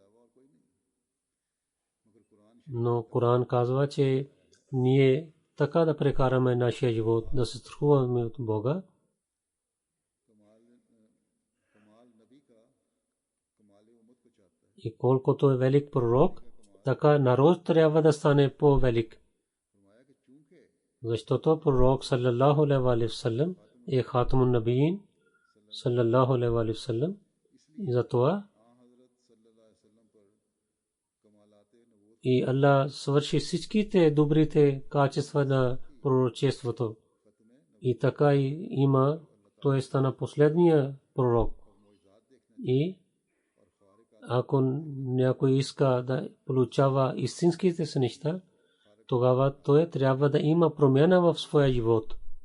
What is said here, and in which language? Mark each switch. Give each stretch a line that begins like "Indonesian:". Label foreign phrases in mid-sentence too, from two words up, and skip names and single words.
Bulgarian: Но Коран казва, че ние така да прекараме нашия живот, да се страхуваме от Бога. И колкото е велик пророк, така народ трябва да стане по-велик. Защото пророк
Arabic: صلى الله عليه وسلم е خاتم النبيين صلى الله عليه وسلم.
Bulgarian: И затова и Аллах свърши всичките добрите качества на пророчеството. И така и има, той стана последния пророк. И ако някой иска да получава истинските си неща, тогава той трябва да има промяна в своя живот.